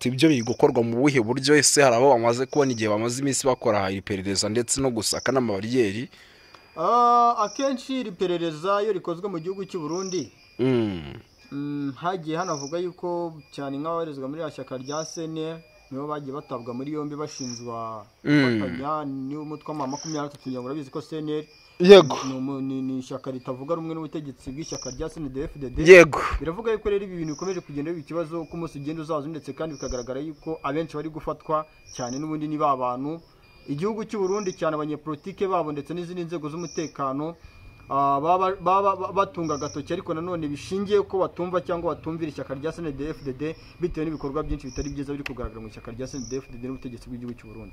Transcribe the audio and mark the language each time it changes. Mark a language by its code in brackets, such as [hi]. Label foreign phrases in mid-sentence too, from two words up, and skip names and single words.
[rw] Ibyo biri gukorwa mu buhe buryo? Ese hari abo bamaze kubona igihe bamaze iminsi bakora iperereza ndetse no gusaka n'amabariyeri? Akenshi iri perereza iyo rikozwe mu gihugu cy'u Burundi hagiye hanavuga yuko cyane nk'ababarizwa muri shyaka rya CNL nibo bagiye batabwa muri yombi bashinjwa gufatanya n'umutwe wa M23. kugira ngo urabizi ko CNL yego ni ishyaka ritavuga rumwe n'ubutegetsi bw'ishyaka rya CNDD-FDD. Yego biravuga yuko rero ibi bintu bikomeje kugenda biba ikibazo ko umunsi ugenda uzaza, ndetse kandi bikagaragara yuko abenshi bari gufatwa cyane n'ubundi ni ba bantu igihugu cy'u Burundi cyane abanyepolitike babo ndetse n'izindi nzego z'umutekano batunga agatoki, ariko nanone bishingiye ko batumva cyangwa batumvira ishyaka rya CNDD-FDD bitewe n'ibikorwa byinshi bitari byiza biri kugaragara mu ishyaka rya CNDD-FDD n'ubutegetsi bw'igihugu cy'u Burundi.